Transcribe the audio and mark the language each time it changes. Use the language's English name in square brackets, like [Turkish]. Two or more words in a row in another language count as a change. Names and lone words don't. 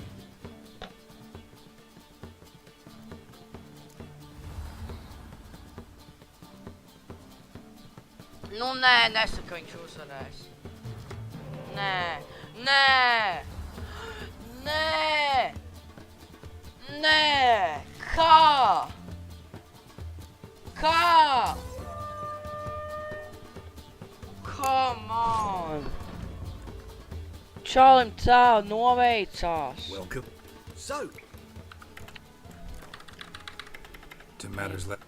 [Latvian] Nu, nē, nesaka, viņš uzvarēs. Nē, nē! Nē! Nē! Kā? Kā? [English] Come on! [Latvian] Čalim tā noveicās. [English] Welcome. So, to matters left.